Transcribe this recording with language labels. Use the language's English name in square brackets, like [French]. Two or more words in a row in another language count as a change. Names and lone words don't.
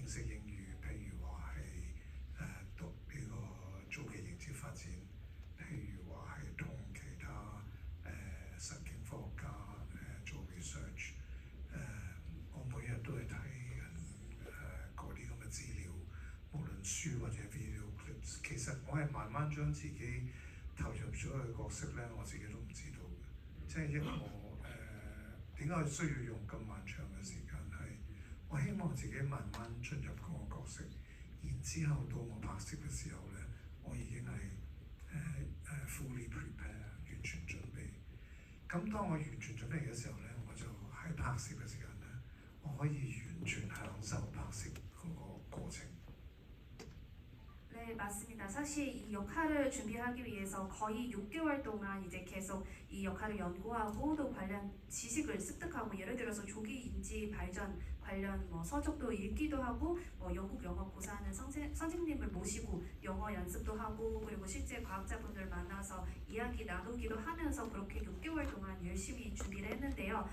[Cantonese] 認識英語，譬如話係讀呢個早期認知發展，譬如話係同其他神經科學家做 research，我每日都係睇嗰啲咁嘅資料，無論書或者 [English] video clips， [Cantonese] 其實我係慢慢將自己投入咗去角色咧，我自己都唔知道嘅，即係一個點解需要用咁漫長嘅時間係，我希望自己慢慢進入嗰個角色，然之後到我拍攝嘅時候咧，我已經係 [English] fully prepare [Cantonese] 完全準備。咁當我完全準備嘅時候咧，我就喺拍攝嘅時間咧，我可以完全享受拍攝嗰個過程。 [Korean] 네, 맞습니다. 사실 이 역할을 준비하기 위해서 거의 6개월 동안 이제 계속 이 역할을 연구하고 또 관련 지식을 습득하고 예를 들어서 조기 인지 발전 관련 뭐 서적도 읽기도 하고 뭐 영국 영어 고사하는 선생님을 모시고 영어 연습도 하고 그리고 실제 과학자분들 만나서 이야기 나누기도 하면서 그렇게 6개월 동안 열심히 준비를 했는데요.